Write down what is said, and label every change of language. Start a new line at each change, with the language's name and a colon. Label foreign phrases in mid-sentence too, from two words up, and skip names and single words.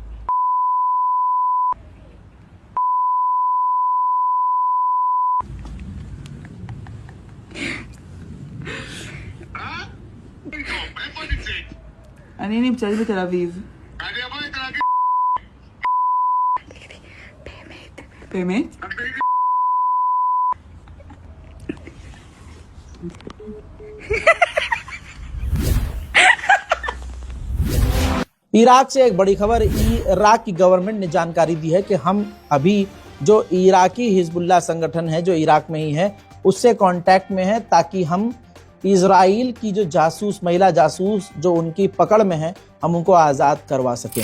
Hebrew: איפה נמצאת? אני נמצאת בתל אביב. אני אבוא לתל אביב. באמת?
Hindi: इराक से एक बड़ी खबर। इराक की गवर्नमेंट ने जानकारी दी है कि हम अभी जो इराकी हिजबुल्लाह संगठन है जो इराक में ही है उससे कांटेक्ट में है ताकि हम इजराइल की जो जासूस महिला जासूस जो उनकी पकड़ में है हम उनको आज़ाद करवा सकें।